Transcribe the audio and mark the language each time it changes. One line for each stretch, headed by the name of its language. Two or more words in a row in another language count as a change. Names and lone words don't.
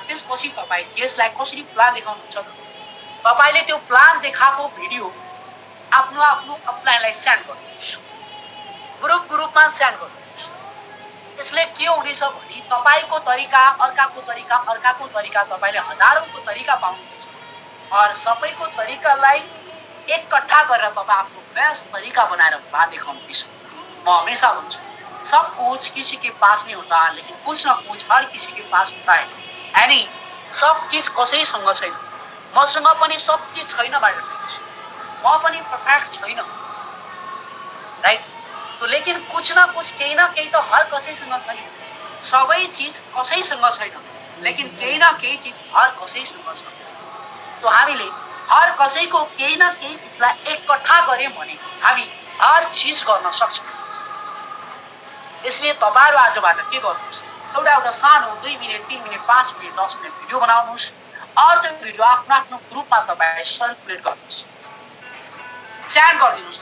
Nepali: त्यसपछि तपाई यसलाई कसरी प्लान देखाउनुहुन्छ, तपाईले त्यो प्लान देखाएको भिडियो आफ्नो अपलाइनलाई सेन्ड गर्नुहोस्, ग्रुपमा सेन्ड गर्नुहोस्। यसले के हुनेछ भने तपाईको तरिका अर्काको तरिका तपाईले हजारौंको तरिका पाउनुहुन्छ और सबैको तरिकालाई एकट्ठा गरेर तपाई आफ्नो बेस्ट तरिका बनाएर प्लान देखाउनुहुन्छ। म हमेशा भन्छु,
Hindi: सब कुछ किसी के पास नहीं होता, लेकिन कुछ न कुछ हर किसी के पास होता है।
Nepali: यानी सब चीज कसैसँग छैन, मसँग पनि सब चीज छैन
English: bye friends,
Nepali: म पनि परफेक्ट छैन, राइट?
Hindi: तो लेकिन कुछ न कुछ
Nepali: केही न केही त हर कसैसँग छैन। सबै चीज कसैसँग छैन, लेकिन केही न केही चीज हर कसैसँग छ। तो हामीले हर कसैको केही न केही चीजलाई एकट्ठा गर्यौं भने हामी हर चीज गर्न सक्छौं। इसलिए तपाईहरु आजबाट के गर्नुहोस्, एउटा सानो 2 मिनेट, 3 मिनेट, 5 मिनेट, 10 मिनेट भिडियो बनाउनुहोस् और त्यो भिडियो आफ्नो ग्रुपमा तपाईले सर्कुलेट गर्नुहोस्, सेन्ड गरिदिनुहोस्।